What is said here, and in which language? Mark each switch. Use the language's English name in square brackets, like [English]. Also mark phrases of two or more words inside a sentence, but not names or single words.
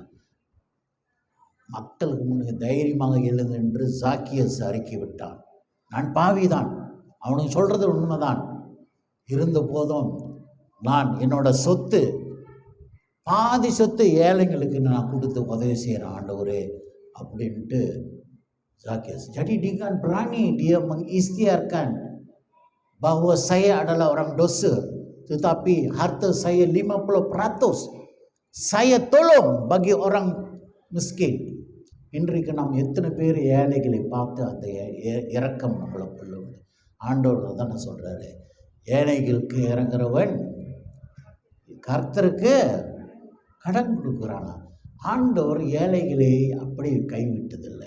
[Tamil] மக்களுக்கு முன்னே தைரியமாக எழுந்து என்று சாக்கியஸ் அறிக்கை விட்டான். நான் பாவிதான், அவனுக்கு சொல்கிறது உண்மைதான், இருந்த போதும் நான் என்னோட சொத்து பாதி சொத்து ஏழைங்களுக்கு நான் கொடுத்து உதவி செய்கிறேன் ஆண்டவரே அப்படின்ட்டு Zakius. [Malay] Jadi dengan berani dia mengikhtiarkan bahwa saya adalah orang dosa, tetapi harta saya 50% saya tolong bagi orang miskin. [Tamil] இன்றைக்கு நாம் எத்தனை பேர் ஏழைகளை பார்த்து அந்த இரக்கம் நம்மளை கொள்ளும். ஆண்டவர் தானே சொல்கிறாரு, ஏழைகளுக்கு இறங்குறவன் கர்த்தருக்கு கடன் கொடுக்குறானா. ஆண்டவர் ஏழைகளை அப்படி கைவிட்டதில்லை.